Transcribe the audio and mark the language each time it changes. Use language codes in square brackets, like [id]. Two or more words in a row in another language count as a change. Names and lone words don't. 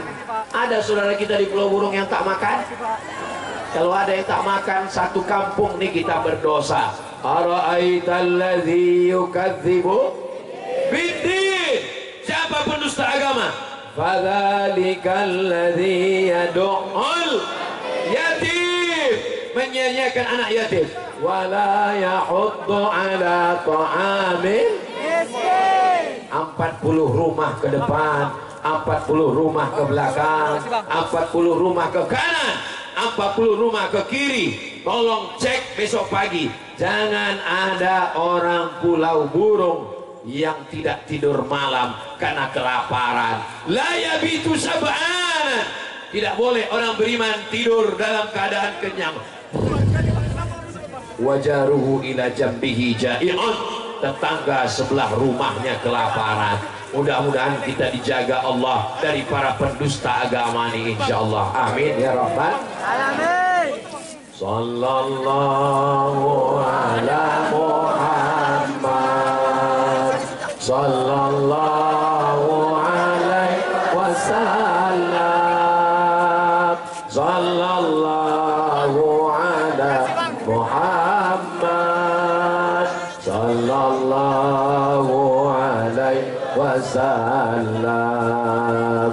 [ms] Ada saudara kita di Pulau Burung yang tak makan? Kalau ada yang tak makan, satu kampung nih kita berdosa. [ar] أرأيت الذي يكذب بالدين. [ms] Siapa pendusta agama? [ar] فذلك الذي يدع اليتيم, [ms] menyanyiakan anak yatim. [ar] ولا يحض على طعام المسكين. [ms] 40 rumah ke depan, 40 rumah ke belakang, 40 rumah ke kanan, 40 rumah ke kiri. Tolong cek besok pagi, jangan ada orang Pulau Burung yang tidak tidur malam karena kelaparan. [ar] لا يبيت شبعان. [ms] Tidak boleh orang beriman tidur dalam keadaan kenyang. [ar] وجاره إلى جنبه جائع, [ms] tetangga sebelah rumahnya kelaparan. Mudah-mudahan kita dijaga Allah dari para pendusta agama ini insyaallah. [ar] آمين يا رب العالمين. صلى الله على محمد صلى الله عليه وسلم. صلى الله على محمد صلى الله عليه وسلم.